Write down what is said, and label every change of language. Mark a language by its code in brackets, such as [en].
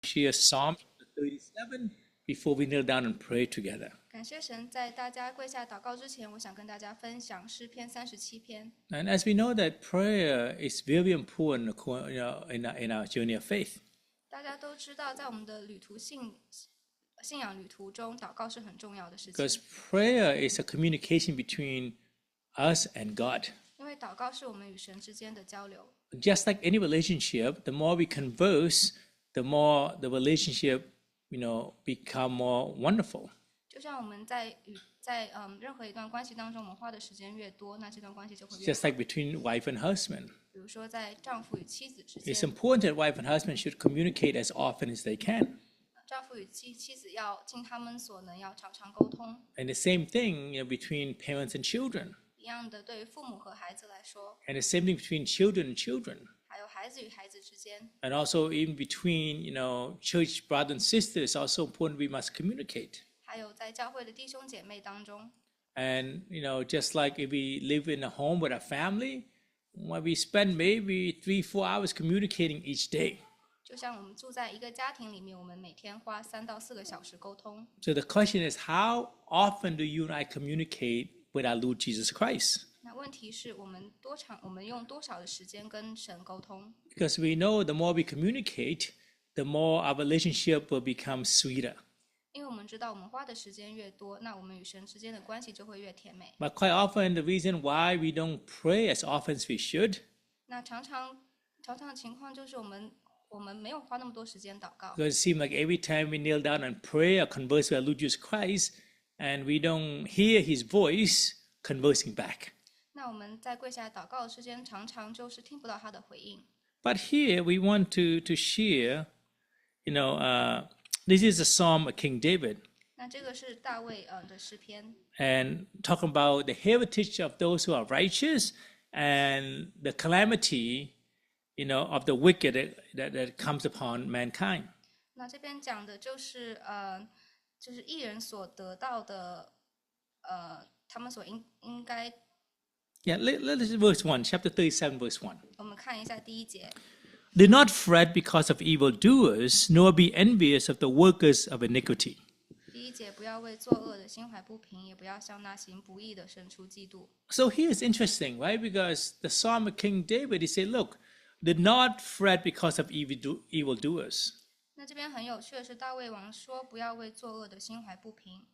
[en] share Psalm 37 before we kneel down and pray together. [zh] 感谢神，在大家跪下祷告之前，我想跟大家分享诗篇37篇。 [en] And as we know that prayer is very important in our journey of faith. [zh] 大家都知道，在我们的信仰旅途中，祷告是很重要的事情。 [en] Because prayer is a communication between us and God. [zh] 因为祷告是我们与神之间的交流。 [en] Just like any relationship, the more we converse, the more the relationship, become more wonderful. [zh] 就像我们在任何一段关系当中，我们花的时间越多，那这段关系就会越好。 [en] Just like between wife and husband. [zh] 比如说，在丈夫与妻子之 [en] It's [zh] 间， [en] important that wife and husband should communicate as often as they can. [zh] 丈夫与妻子要尽他们所能，要常常沟通。 [en] And the same thing between parents and children. [zh] 一样的，对于父母和孩子来说， [en] And the same thing between children and children. [zh] 还有孩子与孩子之间， [en] And also even between, church brothers and sisters, also important we must communicate. [zh] 还有在教会的弟兄姐妹当中。 [en] And, just like if we live in a home with a family, we spend maybe 3-4 hours communicating each day. [zh] 就像我们住在一个家庭里面，我们每天花3到4个小时沟通。 [en] So the question is, how often do you and I communicate with our Lord Jesus Christ? [zh] 那问题是我们用多少的时间跟神沟通？ [en] Because we know the more we communicate, the more our relationship will become sweeter. [zh] 因为我们知道，我们花的时间越多，那我们与神之间的关系就会越甜美。 [en] But quite often, the reason why we don't pray as often as we should, [zh] 那常常的情况就是我们没有花那么多时间祷告， [en] because it seems like every time we kneel down and pray or converse with our Lord Jesus Christ, and we don't hear His voice conversing back. [zh] 那我们在跪下来祷告的时间，常常就是听不到他的回应。 [en] But here we want to share, this is a psalm of King David, [zh] 那这个是大卫的诗篇， [en] and talk about the heritage of those who are righteous and the calamity, of the wicked that comes upon mankind. [zh] 那这边讲的就是义人所得到的，他们所应该。 [en] Yeah, let's verse 1, chapter 37, verse 1. [zh] 我们看一下第1节。 [en] Do not fret because of evildoers, nor be envious of the workers of iniquity. [zh] 第1节，不要为作恶的心怀不平，也不要向那行不义的生出嫉妒。 [en] So here it's interesting, right? Because the Psalm of King David, he said, look, do not fret because of evildoers. [zh] 那这边很有趣的是，大卫王说，不要为作恶的心怀不平，